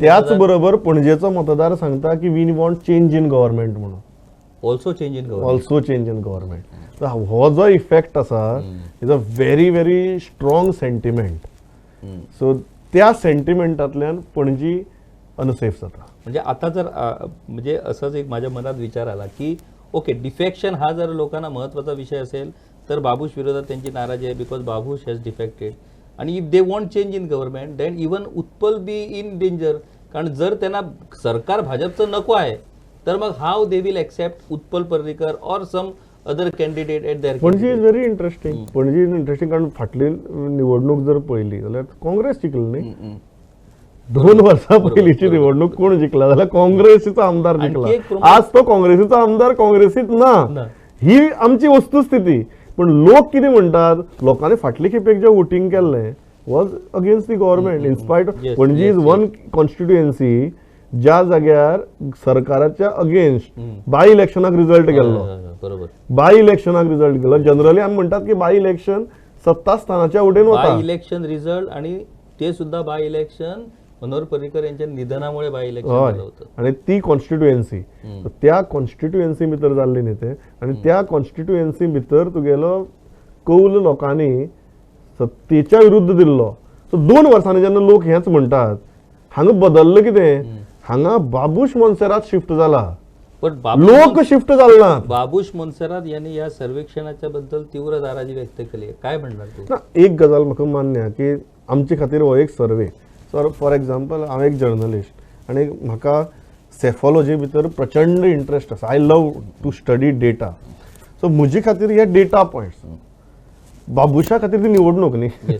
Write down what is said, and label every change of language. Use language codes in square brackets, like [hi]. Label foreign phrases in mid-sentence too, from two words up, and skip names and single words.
[kok] त्याच बरोबर पणजेचो मतदार सांगता की [en] we want change in government [kok] म्हणून [en] also change in government. also change in government. [kok] हो जो इफेक्ट आसा [en] is a very very strong sentiment. [kok] सो त्या सेंटिमेंटांतल्यान पणजी अनसेफ जाता. [mr] म्हणजे आता जर म्हणजे असंच एक माझ्या मनात विचार आला की ओके डिफेक्शन हा जर लोकांना महत्त्वाचा विषय असेल तर बाबूश विरोधात त्यांची नाराजी आहे [en] because Babush has defected [mr] आणि [en] if they want change in government then even Utpal be in danger. [mr] कारण जर त्यांना सरकार भाजपचं नको आहे तर मग [en] how they will accept Utpal Parrikar or some other candidate at there. [kok] पणजी [en] is very interesting. [kok] पणजी [en] is interesting [kok] कारण फाटली निवडणूक जर पळयली जाल्यार काँग्रेस जिखली न्ही. 2 वर्सां पयलींची निवडणूक कोण जिखला जाल्यार काँग्रेसीचो आमदार जिखला. आज तो काँग्रेसीचो आमदार काँग्रेसीत ना. ही आमची वस्तुस्थिती. पण लोक कितें म्हणटात लोकांनी फाटले खेपेक जे वोटिंग केल्लें [en] was against the government in spite of Panaji is one constituency [kok] ज्या जाग्यार सरकाराच्या अगेन्स्ट बाय इलेक्शनाक रिजल्ट गेल्लो. बरोबर बाय इलेक्शनाक रिजल्ट गेलो. जनरली आमी म्हणटात की [en] by election [kok] सत्ता स्थानाच्या उडेन वता. [en] by election result [mr] आणि ते सुद्धा [en] by election [mr] मनोहर पर्रीकर यांच्या निधनामुळे [en] by election [mr] झालं होतं. [kok] आणि ती कॉन्स्टिट्युएन्सी त्या कॉन्स्टिट्युएन्सी भितर जाल्ली न्ही ते आणि त्या कॉन्स्टिट्युएन्सी भितर तुगेलो कौल लोकांनी सत्तेच्या विरुद्ध दिल्लो. सो 2 वर्सांनी जेन्ना लोक हेच म्हणटात हांगा बदललं कितें हांगा बाबूश मोन्सेरात शिफ्ट जाला. पण लोक शिफ्ट जाले ना. [mr] बाबूश मोन्सेरात यांनी या सर्वेक्षणाच्या बद्दल तीव्र नाराजी व्यक्त केली. काय म्हणणार तू? [kok] एक गजाल म्हाका मान्य की आमचे खातीर हो एक सर्वे. सो [en] for example [kok] हांव एक जर्नलिस्ट आनी म्हाका सेफॉलॉजी भितर प्रचंड इंटरेस्ट आसा. [en] I love to study data. [kok] सो म्हजे खातीर हे [en] data points. [kok] बाबुशा खातीर ती निवडणूक न्ही.